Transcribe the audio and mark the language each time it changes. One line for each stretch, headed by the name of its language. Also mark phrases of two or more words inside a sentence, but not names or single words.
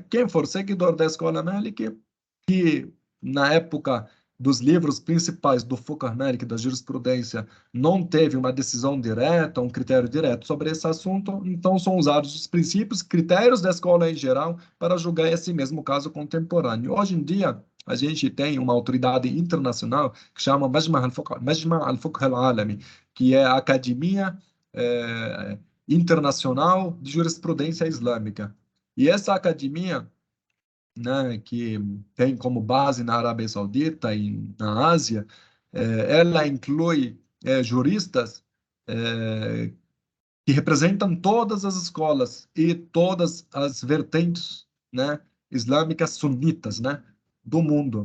Portuguese: Quem for seguidor da escola Malik, que na época dos livros principais do Fiqh Malik, da jurisprudência, não teve uma decisão direta, um critério direto sobre esse assunto, então são usados os princípios, critérios da escola em geral para julgar esse mesmo caso contemporâneo. Hoje em dia, a gente tem uma autoridade internacional que chama Majma' al-Fiqh al-Alami, que é a Academia Internacional de Jurisprudência Islâmica. E essa academia, né, que tem como base na Arábia Saudita e na Ásia, ela inclui juristas que representam todas as escolas e todas as vertentes, né, islâmicas sunitas, né, do mundo.